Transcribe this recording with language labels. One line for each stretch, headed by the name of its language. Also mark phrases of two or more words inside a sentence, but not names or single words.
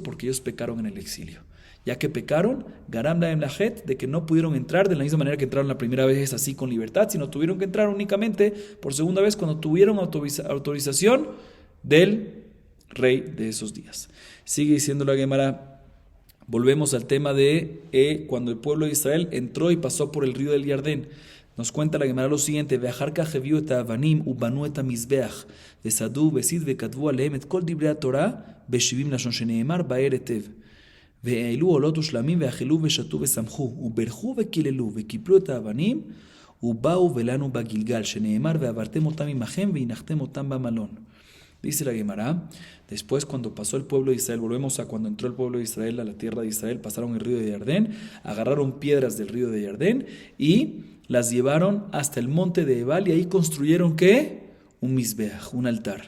Spanish: Porque ellos pecaron en el exilio. Ya que pecaron,
Hebrew: גרם להם ללכת,
Spanish: de que no pudieron entrar de la misma manera que entraron la primera vez así con libertad, sino tuvieron que entrar únicamente por segunda vez cuando tuvieron autorización del rey de esos días. Sigue diciendo la Gemara, volvemos al tema de cuando el pueblo de Israel entró y pasó por el río del Yardén. Nos cuenta la Gemara lo siguiente:
Hebrew: ואחר כך הביאו את האבנים ובנו את המזבח וסדו וסיד וכתבו עליהם את כל דברי התורה בשבעים לשון שנאמר באר היטב. והעלו עולות ושלמים ואכלו ושתו ושמחו וברכו וקיללו וקיפלו את האבנים ובאו ולנו בגלגל שנאמר ועברתם אותם עמכם והנחתם אותם במלון.
Spanish: Dice la Gemara, después cuando pasó el pueblo de Israel, volvemos a cuando entró el pueblo de Israel a la tierra de Israel, pasaron el río de Yardén, agarraron piedras del río de Yardén y las llevaron hasta el monte de Ebal y ahí construyeron ¿qué? Un mizbeach, un altar.